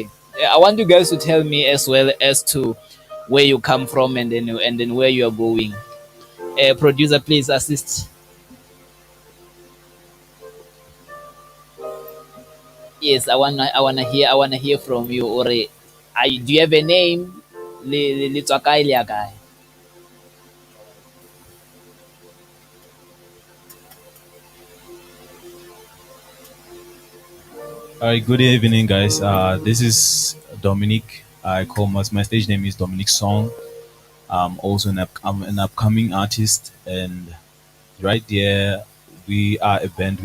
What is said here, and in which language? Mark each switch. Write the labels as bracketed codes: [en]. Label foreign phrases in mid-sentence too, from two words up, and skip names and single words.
[en] I want you guys to tell me as well as to where you come from, and then where you are going. Producer, please assist. Yes, I wanna hear from you. Or do you have a name? [tn] Le tswa kae le ya kae? [en] All right, good evening, guys. This is Dominic. My stage name is Dominic Song. I'm an upcoming artist, and right there we are a band.